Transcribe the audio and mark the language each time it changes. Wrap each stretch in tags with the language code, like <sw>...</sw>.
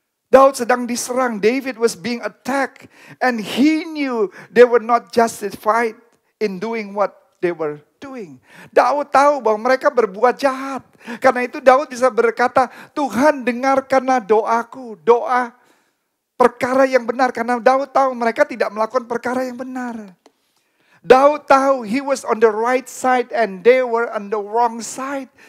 <id>Daud sedang diserang,</id> <en>David was being attacked, and he knew they were not justified in doing what they were doing.</en> <id>Daud tahu bahwa mereka berbuat jahat. Karena itu Daud bisa berkata, Tuhan dengarkanlah doaku, doa perkara yang benar. Karena Daud tahu mereka tidak melakukan perkara yang benar. Daud tahu</id> <en>he was on the right side and they were on the wrong side.</en>